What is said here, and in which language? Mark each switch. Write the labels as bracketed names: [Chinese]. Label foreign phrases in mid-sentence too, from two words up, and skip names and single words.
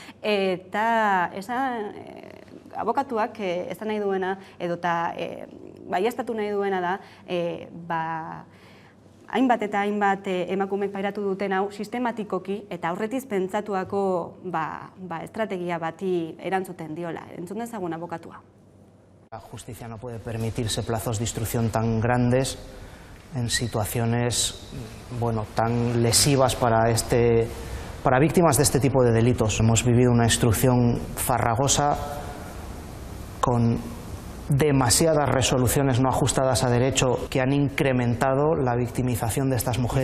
[Basque] eta abokatuak ez nahi duena, edota baieztatu nahi duena da, hainbat eta hainbat emakumek pairatu duten hau sistematikoki eta aurretiz pentsatuako estrategia bati erantzuten diola. Entzun dezagun abokatua. [Spanish] La justicia no puede permitirse plazos de instrucción tan grandes en situaciones tan lesivas para víctimas de este tipo de delitos. Hemos vivido una instrucción farragosa con demasiadas resoluciones no ajustadas a derecho que han incrementado la victimización de estas mujeres.